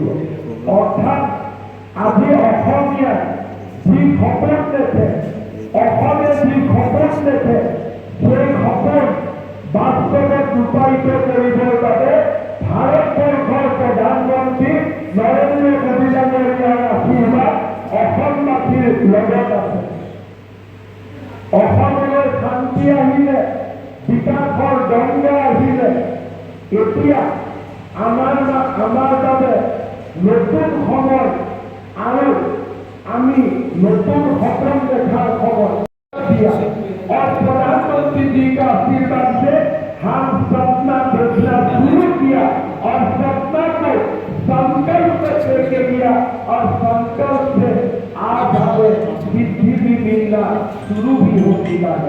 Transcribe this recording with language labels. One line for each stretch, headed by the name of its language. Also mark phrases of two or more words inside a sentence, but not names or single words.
Assamese: অৰ্থাৎ আজি অসমীয়া যি সপোন দেখে, অসমে যি সপোন দেখে, সেই সপোন বাস্তৱত ৰূপায়িত কৰিবৰ বাবে ভাৰতবৰ্ষৰ প্ৰধানমন্ত্ৰী নৰেন্দ্ৰ মোদী ডাঙৰীয়াৰ আশীৰ্বাদ অসমবাসীৰ লগত আছে। অসমলৈ শান্তি আহিলে, বিকাশৰ গংগা আহিলে, এতিয়া আমাৰ বাবে নতুন সময় আৰু আমি নতুন
Hindi: सपन देखा खबर दिया और प्रधानमंत्री जी का आशीर्वाद से हम सपना देखना शुरू किया और सपना को संकल्प करके लिया और संकल्प से आज हमें सिद्धि भी मिलना शुरू भी हो चुका है।